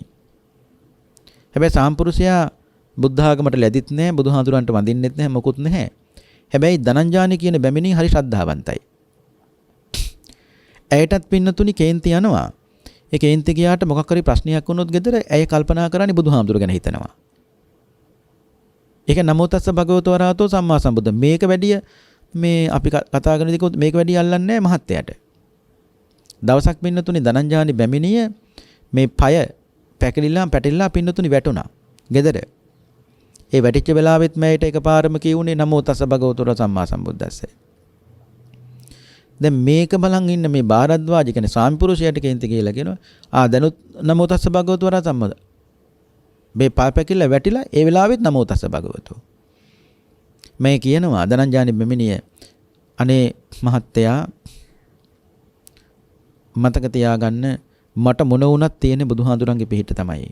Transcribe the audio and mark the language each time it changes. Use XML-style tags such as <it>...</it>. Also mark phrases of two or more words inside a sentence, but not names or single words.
<si>හැබැයි සාම්පුරුෂයා බුද්ධ ආගමට ලැදිත් නැහැ, බුදුහාඳුරන්ට වඳින්නෙත් නැහැ, මොකුත් නැහැ. හැබැයි ධනංජානි කියන බැමිණිය හරි ශ්‍රද්ධාවන්තයි. ඇයටත් පින්නතුණි කේන්ති යනවා. ඒ කේන්ති ගියාට මොකක් හරි ප්‍රශ්නයක් වුණොත් ගෙදර ඇය කල්පනා කරන්නේ බුදුහාමුදුර ගැන හිතනවා.</si> <pi>ඒක නමෝ තස්ස භගවතු වරහතෝ සම්මා සම්බුද්ධ.</pi> <si>මේක වැඩිය මේ අපි කතා කරන දේ මේක වැඩිය අල්ලන්නේ නැහැ මහත්තයාට. දවසක් පින්නතුණි ධනංජානි බැමිණිය මේ পায় පැටලිලා පින්නතුණි වැටුණා ගෙදර. ඒ වැටිච්ච වෙලාවෙත් මෑයට එකපාරම කියුනේ</si> <pi>නමෝ තස්ස භගවතු වරහතෝ සම්මා සම්බුද්දස්ස.</pi> <si>දැන් මේක බලන් ඉන්න මේ භාරද්වාජ කියන්නේ ස්වාමි පුරුෂයාට කේන්ති කියලා කියනවා. දැනුත්</si> <pi>නමෝ තස්ස භගවතු වරහතෝ සම්මා</pi> <si>මේ පාපැකිල්ල වැටිලා ඒ වෙලාවෙත්</si> <pi>නමෝ තස්ස භගවතු.</pi> <si>මේ කියනවා ධනංජානි බැමිණිය අනේ මහත්තයා මතක තියාගන්න මට මොන වුණත් තියෙන බුදුහාඳුරන්ගේ පිහිට තමයි.</si>